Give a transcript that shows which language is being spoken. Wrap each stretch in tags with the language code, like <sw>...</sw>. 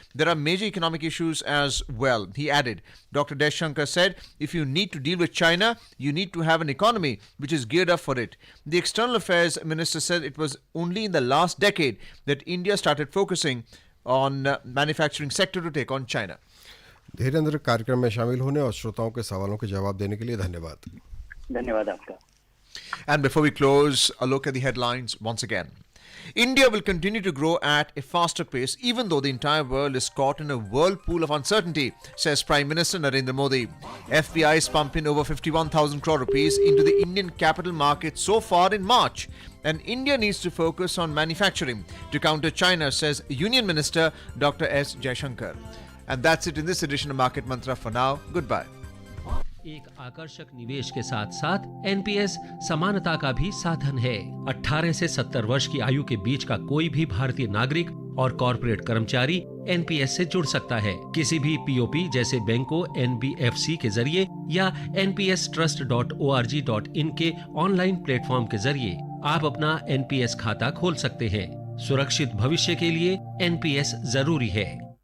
<en>There are major economic issues as well. He added, Dr. Jaishankar said, if you need to deal with China, you need to have an economy which is geared up for it. The External Affairs Minister said it was only in the last decade that India started focusing on manufacturing sector to take on China.</en> <hi>Dhirendra, कार्यक्रम में शामिल होने और श्रोताओं के सवालों के जवाब देने के लिए धन्यवाद। धन्यवाद आपका।</hi> <en>And before we close, a look at the headlines once again. India will continue to grow at a faster pace even though the entire world is caught in a whirlpool of uncertainty, says Prime Minister Narendra Modi. FPI is pumping over 51,000 crore rupees into the Indian capital market so far in March. And India needs to focus on manufacturing to counter China, says Union Minister Dr. S. Jaishankar. And that's it in this edition of Market Mantra. For now, goodbye.</en> <hi>एक आकर्षक निवेश के साथ साथ NPS समानता का भी साधन है। 18 से 70 वर्ष की आयु के बीच का कोई भी भारतीय नागरिक और कॉर्पोरेट कर्मचारी NPS से जुड़ सकता है। किसी भी POP जैसे बैंकों, NBFC के जरिए या npstrust.org.in के ऑनलाइन प्लेटफॉर्म के जरिए आप अपना NPS खाता खोल सकते हैं। सुरक्षित भविष्य के लिए NPS जरूरी है।</hi>